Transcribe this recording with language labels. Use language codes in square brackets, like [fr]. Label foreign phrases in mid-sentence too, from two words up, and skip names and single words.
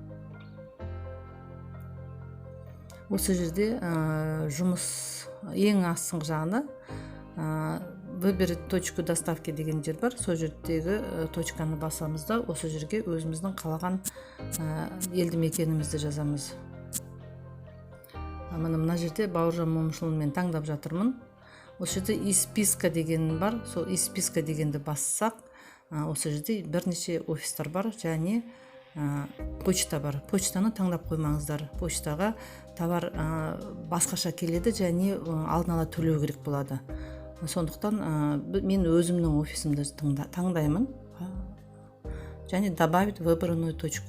[kk] Осы жерде жұмыс ең астыңғы жағында [ru] выберить точку доставки [kk] деген жер бар. Сол жердегі точканы басамыз да, осы жерге өзіміздің қалаған елді мекенімізді жазамыз. Мына жерде Бауыржан Момышұлын мен таңдап жатырмын. Осы жерде [ru] из списка [kk] деген бар. Сол [ru] из списка [kk] дегенді бассақ, осы жерде бірнеше офистар бар, және почта бар. Почтаны таңдап қоймаңыздар. Почтаға товар басқаша келеді, және алдын ала төлеу керек болады. Сондықтан мен өзімнің офисімді таңдаймын, және [ru] добавить выбранную точку.